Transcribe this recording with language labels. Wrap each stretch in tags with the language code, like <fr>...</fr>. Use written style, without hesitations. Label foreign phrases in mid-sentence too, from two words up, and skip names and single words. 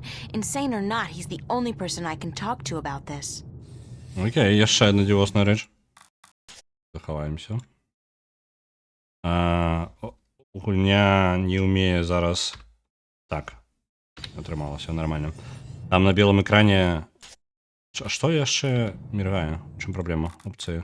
<en>Insane or not, he's the only person I can talk to about this.</en> <be>Окей, яшчэ одна дзівосная рэч. Захаваемся. Гульня не умее зараз... Так. Атрымалася, нормально. Там на белом экране... Што яшчэ міргае? У чым праблема? Опцыі.</be>